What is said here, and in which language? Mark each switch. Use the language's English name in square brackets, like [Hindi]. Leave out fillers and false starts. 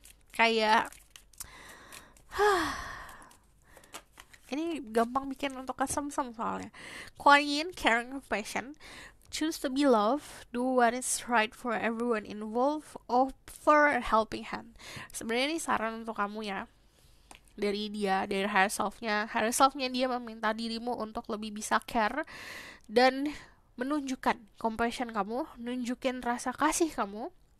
[Indonesian] Kayak ini gampang bikin untuk kesemsem soalnya. [English] Kuan Yin, caring, compassion. Choose to be loved, do what is right for everyone involved, offer a helping hand. [Indonesian] Sebenarnya ini saran untuk kamu ya, dari dia, dari higher self-nya. Higher self-nya dia meminta dirimu untuk lebih bisa care dan menunjukkan compassion kamu, nunjukin rasa kasih kamu.